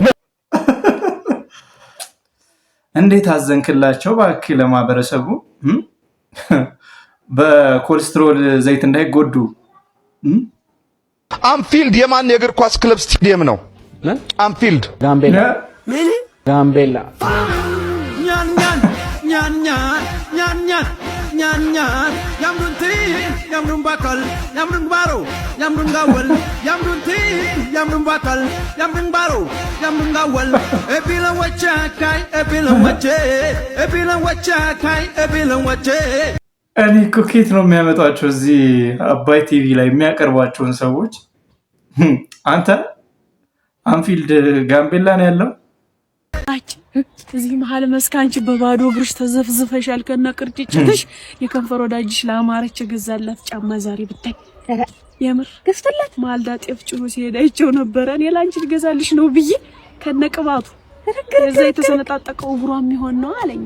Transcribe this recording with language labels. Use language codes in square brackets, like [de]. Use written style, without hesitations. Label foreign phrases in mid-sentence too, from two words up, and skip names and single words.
[am] እንዴት አዘንክላቸው እባክህ ለማህበረሰቡ በኮሌስትሮል ዘይት እንዳይጎዱ። አንፊልድ የማን የእግር ኳስ ክለብ ስቴዲየም ነው? አንፊልድ ጋምቤላ Yamrun bakal, yamrun baro, yamrun gawal, yamrun ti, yamrun bakal, yamrun baro, yamrun gawal. Ebilan wacha kai, ebilan wacha. እኔ እኮ ከየት ነው የሚያመጧቸው እዚህ አባይ ቲቪ ላይ የሚያቀርቧቸውን ሰዎች? አንተ አንፊልድ ጋምቤላ ነው ያለው። እዚህ መሀል መስካንቺ በባዶ እግርሽ ተዘፍዝፈሻል ከነ ቅርጭጭትሽ። የከንፈር ወዳጅሽ ለአማረች ገዛላት ጫማ ዛሬ ብታይ የምር ገዝተላት ማልዳ ጤፍ ጭኖ ሲሄድ አይቼው ነበረ። እኔ ላንቺ ልገዛልሽ ነው ብዬ ከነ ቅባቱ እዛ የተሰነጣጠቀው እግሯም ይሆን ነው አለኝ።